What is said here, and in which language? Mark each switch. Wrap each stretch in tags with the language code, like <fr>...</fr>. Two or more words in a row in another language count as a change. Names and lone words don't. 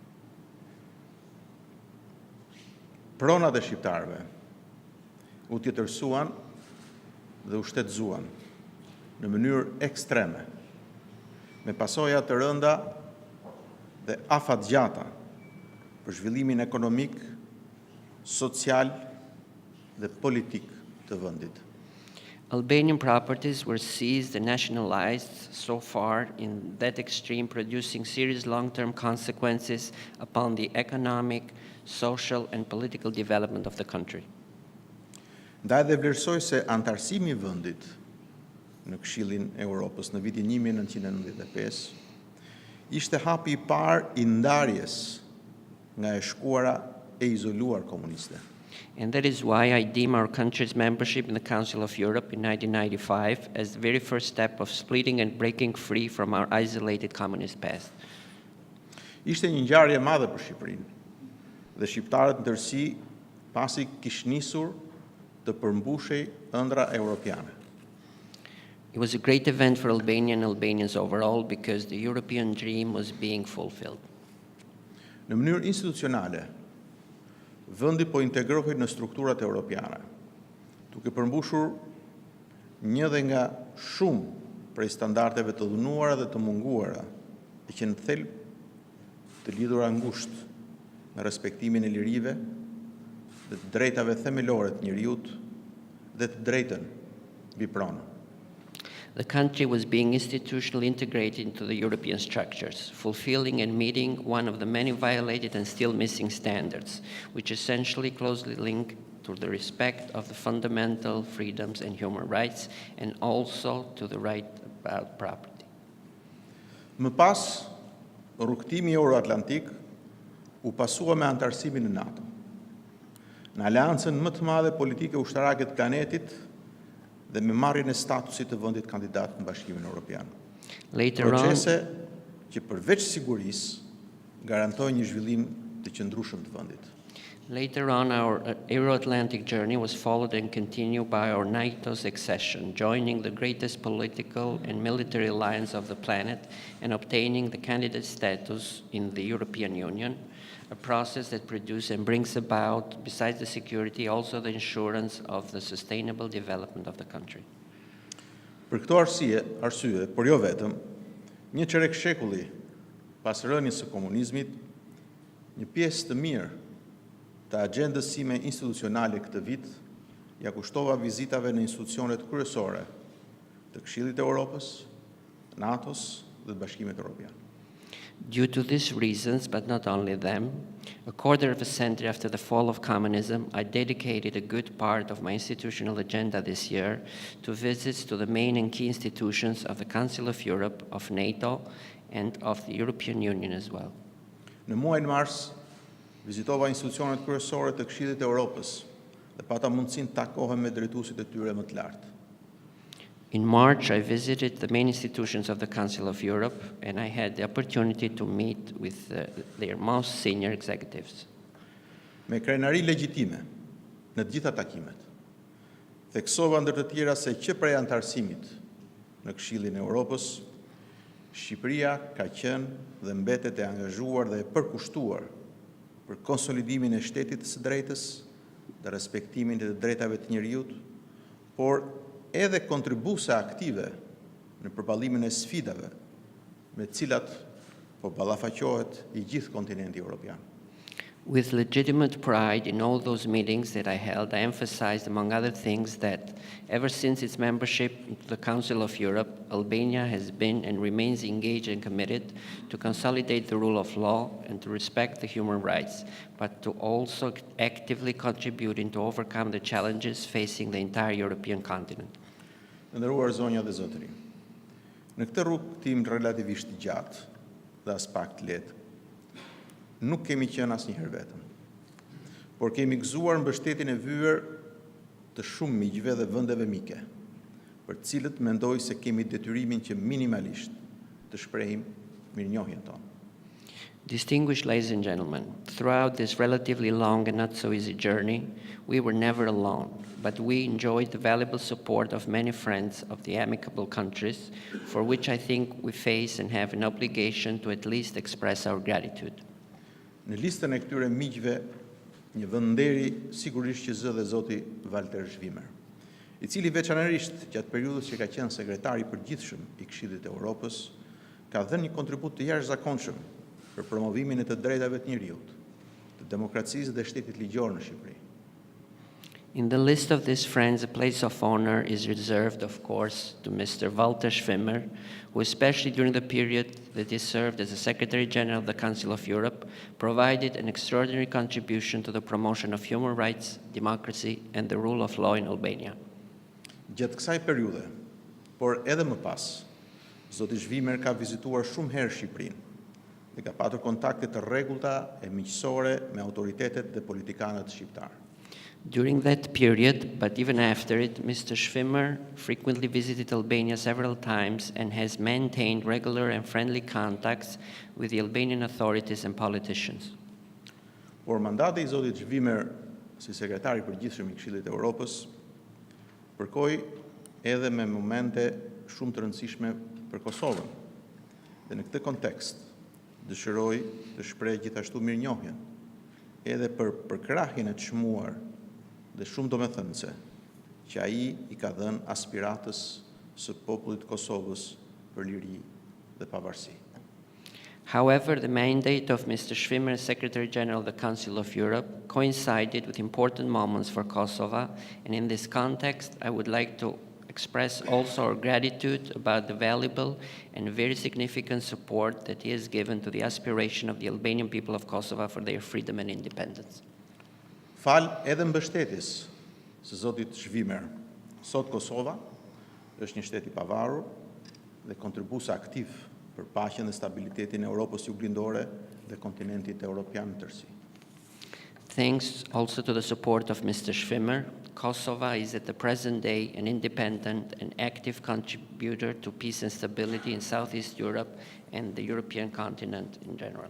<sq>Pronat e shqiptarëve u tjetërsuan dhe u shtetëzuan në mënyrë ekstreme, me pasoja të rënda dhe afatgjata për zhvillimin ekonomik, social dhe politik të vendit.</sq> <en>Albanian properties were seized and nationalized so far in that extreme, producing serious long-term consequences upon the economic, social, and political development of the country.</en> <sq>Ndaj dhe vlerësoj se antarësimi I vendit në Këshillin e Evropës në vitin 1995 ishte hapi I parë I ndarjes nga e shkuara e izoluar komuniste.</sq> <en>And that is why I deem our country's membership in the Council of Europe in 1995 as the very first step of splitting and breaking free from our isolated communist past.</en> <sq>Ishte një ngjarje e madhe për Shqipërinë dhe shqiptarët në tërësi pasi kishin nisur të përmbushej ëndra europiane.</sq> <en>It was a great event for Albania and Albanians overall because the European dream was being fulfilled.</en> <sq>Në mënyrë institucionale, vendi po integrohej në strukturat europiane, duke përmbushur një dhe nga shumë prej standardeve të dhunuara dhe të munguara, e që në thelb të lidhura ngushtë me respektimin e lirive dhe të drejtave themelore të njerëzit dhe të drejtën mbi pronën.</sq> <en>The country was being institutionally integrated into the European structures, fulfilling and meeting one of the many violated and still missing standards, which essentially closely link to the respect of the fundamental freedoms and human rights, and also to the right about property.</en> <sq>Më pas, rrugtimi euroatlantik u pasua me antarësimin në NATO, në aleancën më të madhe politike ushtarake të planetit dhe me marrjen e statusit të vendit kandidat në Bashkimin Evropian. Procese që përveç sigurisë garantojnë një zhvillim të qëndrueshëm të vendit.</sq> <en>Later on, our Euro-Atlantic journey was followed and continued by our NATO's accession, joining the greatest political and military alliance of the planet and obtaining the candidate status in the European Union, a process that produces and brings about, besides the security, also the assurance of the sustainable development of the country.</en> <sq>Për këto arsye, por jo vetëm, një çerek shekulli pas rënies së komunizmit, një pjesë të mirë të agjendës sime institucionale këtë vit, ja kushtova vizitave në institucionet kryesore të Këshillit të Evropës, NATO-s dhe të Bashkimit Evropian.</sq> <en>Due to these reasons, but not only them, a quarter of a century after the fall of communism, I dedicated a good part of my institutional agenda this year to visits to the main and key institutions of the Council of Europe, of NATO, and of the European Union as well.</en> <sq>Në muajin mars, vizitova institucionet kryesore të Këshillit të Evropës dhe pata mundësinë të takohem me drejtuesit e tyre më të lartë.</sq> <en>In March, I visited the main institutions of the Council of Europe, and I had the opportunity to meet with their most senior executives.</en> <sq>Me krenari legjitime në të gjitha takimet, theksova ndër të tjera se që prej antarësimit në Këshillin e Evropës, Shqipëria ka qenë dhe mbetet e angazhuar dhe e përkushtuar për konsolidimin e shtetit së drejtës dhe respektimin e të drejtave të njerëzit, por edhe kontribuese aktive në përballimin e sfidave me të cilat po ballafaqohet I gjithë kontinenti evropian.</sq> <en>With legitimate pride in all those meetings that I held, I emphasized, among other things, that ever since its membership into the Council of Europe, Albania has been and remains engaged and committed to consolidate the rule of law and to respect the human rights, but to also actively contributing to overcome the challenges facing the entire European continent.</en> <sq>Nderuar zonja dhe zotëri, në këtë rrugëtim relativisht gjatë dhe as pak të lehtë, nuk kemi qenë asnjëherë vetëm, por kemi gëzuar mbështetjen e vyer të shumë miqve dhe vendeve mike, për të cilët mendoj se kemi detyrimin që minimalisht të shprehim mirënjohjen tonë.</sq> <en>Distinguished ladies and gentlemen, throughout this relatively long and not so easy journey, we were never alone, but we enjoyed the valuable support of many friends of the amicable countries, for which I think we face and have an obligation to at least express our gratitude.</en> <sq>Në listën e këtyre miqve, një vënderi sigurisht që zë dhe zoti Walter Schwimmer, i cili veçanërisht gjatë periudhës që ka qenë sekretari përgjithshëm i Këshillit të Evropës, ka dhënë një kontribut të jashtëzakonshëm për promovimin e të drejtave të njerëzit, të demokracisë dhe shtetit ligjor në Shqipëri.</sq> <en>In the list of these friends, a place of honor is reserved, of course, to Mr. Walter Schwimmer, who, especially during the period that he served as the Secretary General of the Council of Europe, provided an extraordinary contribution to the promotion of human rights, democracy, and the rule of law in Albania.</en> <sq>Gjatë kësaj periudhe, por edhe më pas, zoti Schwimmer ka vizituar shumë herë Shqipërinë dhe ka patur kontakte të rregullta e miqësore me autoritetet dhe politikanët shqiptar.</sq> <en>During that period, but even after it, Mr. Schwimmer frequently visited Albania several times and has maintained regular and friendly contacts with the Albanian authorities and politicians.</en> <sq>Por mandati i zotit Schwimmer si sekretari përgjithshëm i Këshillit të Evropës përkoi edhe me momente shumë të rëndësishme për Kosovën. Dhe në këtë kontekst dëshiroj të shpreh gjithashtu mirënjohjen edhe për përkrahjen e çmuar dhe shumë domethënëse që ai i ka dhënë aspiratës së popullit të Kosovës për liri dhe pavarësi.</sq> <en>However, the mandate of Mr. Schwimmer as Secretary General of the Council of Europe coincided with important moments for Kosovo, and in this context, I would like to express also our gratitude about the valuable and very significant support that he has given to the aspiration of the Albanian people of Kosovo for their freedom and independence.</en> <sq>Fal edhe mbështetjes së zotit Schwimmer, sot Kosova është një shtet i pavarur dhe kontribues aktiv për paqen dhe stabilitetin e Europës juglindore dhe kontinentit evropian në tërësi.</sq> <en>Thanks also to the support of Mr. Schwimmer, Kosovo is at the present day an independent and active contributor to peace and stability in Southeast Europe and the European continent in general.</en>